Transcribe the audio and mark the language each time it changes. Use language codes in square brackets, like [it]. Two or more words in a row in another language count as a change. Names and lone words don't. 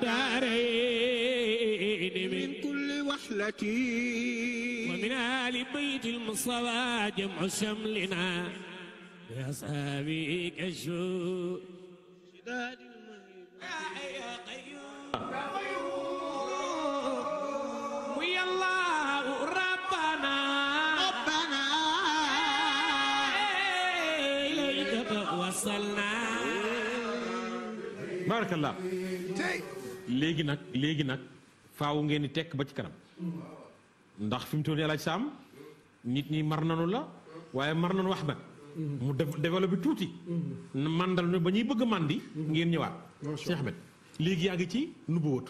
[ar] الدارين من كل وحلة ومن آل بيت المصطفى جمع شملنا بأصحابه كالشوق شداد يا قيوم ويا الله ربنا إليك توصلنا [wo] barakallah léegi nag faaw ngeen di tekk ba ci kanam ndax fi mu toll nii alaaj saam nit ñi mar nanu la waaye mar nanu wax nag mu développé tuuti mandal ne ba ñuy bëgg mandi ngeen ñëwaat Cheikh Ahmed léegi yaa ngi ci nubuwatu